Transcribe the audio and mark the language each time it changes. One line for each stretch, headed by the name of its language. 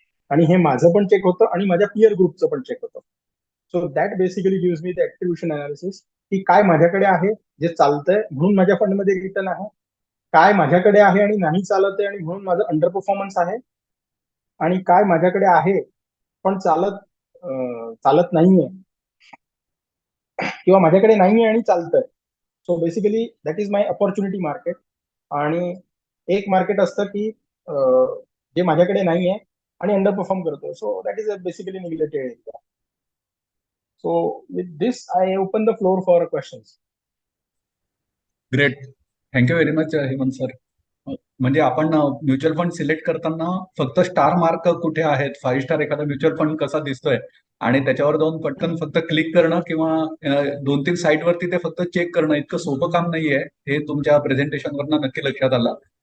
Marathi: आणि हे माझं पण चेक होतं आणि माझ्या पियर ग्रुपचं पण चेक होतं.
English: so that basically gives me the attribution analysis,
Marathi: की काय माझ्याकडे आहे जे चालतंय म्हणून माझ्या फंडमध्ये रिटर्न आहे, काय माझ्याकडे आहे आणि नाही चालत आहे आणि म्हणून माझं अंडर परफॉर्मन्स आहे, आणि काय माझ्याकडे आहे पण चालत नाहीये किंवा माझ्याकडे नाहीये आणि चालतंय.
English: So basically that is my opportunity market.
Marathi: आणि एक मार्केट असतं की जे माझ्याकडे नाहीये आणि अंडर परफॉर्म करतो.
English: So that is basically neglected area. So with this I open the floor for questions. Great, thank you very much
Marathi: Hemant sir. म्हणजे आपण म्युच्युअल फंड सिलेक्ट करताना फक्त स्टार मार्क कुठे आहेत, 5 स्टार एखादा म्युच्युअल फंड कसा दिसतोय आणि त्याच्यावर जाऊन पटकन फक्त क्लिक करणं किंवा 2-3 साईट वरती ते फक्त चेक करणं इतकं सोपं काम नाहीये, हे तुमच्या प्रेझेंटेशनवरनं नक्की लक्षात आलं.